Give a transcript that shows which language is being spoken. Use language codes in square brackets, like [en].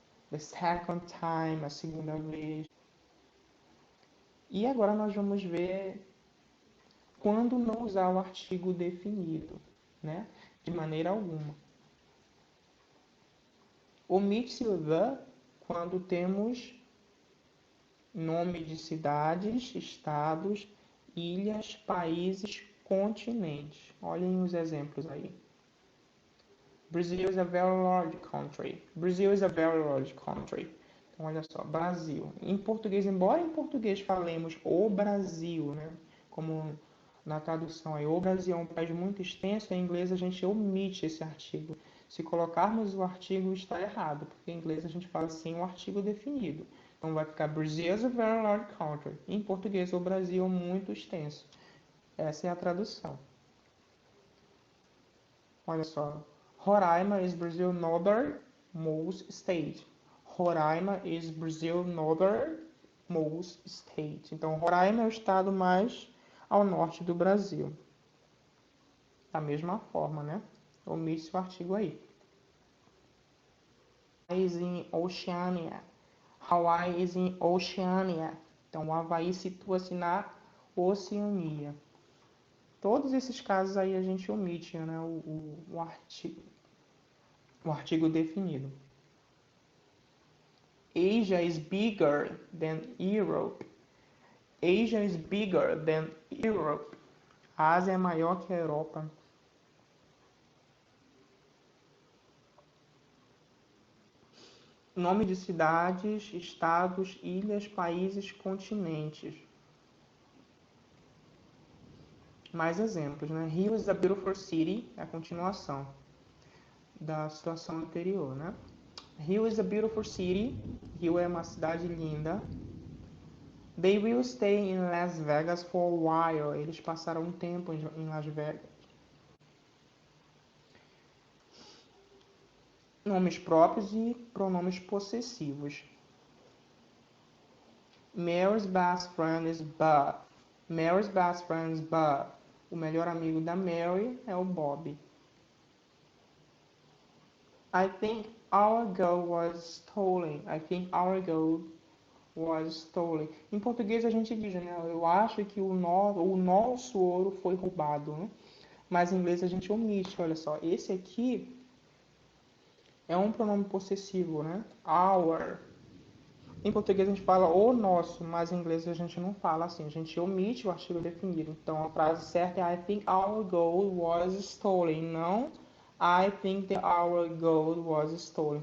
[en] The second time, [pt] a segunda vez. E agora nós vamos ver quando não usar o artigo definido, né? De maneira alguma. Omite-se o the quando temos nome de cidades, estados, ilhas, países, continentes. Olhem os exemplos aí. [en] Brazil is a very large country. Brazil is a very large country. [pt] Então, olha só, Brasil. Em português, embora em português falemos o Brasil, né? Como na tradução aí, o Brasil é um país muito extenso, em inglês a gente omite esse artigo. Se colocarmos o artigo, está errado, porque em inglês a gente fala assim o artigo definido. Então vai ficar [en] Brazil is a very large country. [pt] Em português, o Brasil é muito extenso. Essa é a tradução. Olha só. [en] Roraima is Brazil's northernmost state. Roraima is Brazil's northernmost state. [pt] Então, Roraima é o estado mais ao norte do Brasil. Da mesma forma, né? Omite o artigo aí. [en] Hawaii is in Oceania. Hawaii is in Oceania. [pt] Então, o Havaí situa-se na Oceania. Todos esses casos aí a gente omite, né? O artigo definido. [en] Asia is bigger than Europe. Asia is bigger than Europe. [pt] A Ásia é maior que a Europa. Nome de cidades, estados, ilhas, países, continentes. Mais exemplos, né? [en] Rio is a beautiful city, [pt] é a continuação da situação anterior, né? [en] Rio is a beautiful city. [pt] Rio é uma cidade linda. [en] They will stay in Las Vegas for a while. [pt] Eles passaram um tempo em Las Vegas. Nomes próprios e pronomes possessivos. [en] Mary's best friend is Bob. Mary's best friend is Bob. [pt] O melhor amigo da Mary é o Bob. [en] I think our gold was stolen. I think our gold was stolen. [pt] Em português a gente diz, né? Eu acho que o nosso ouro foi roubado, né? Mas em inglês a gente omite, olha só. Esse aqui é um pronome possessivo, né? Our. Em português a gente fala o nosso, mas em inglês a gente não fala assim. A gente omite o artigo definido. Então a frase certa é [en] I think our gold was stolen. [pt] Não [en] I think that our gold was stolen.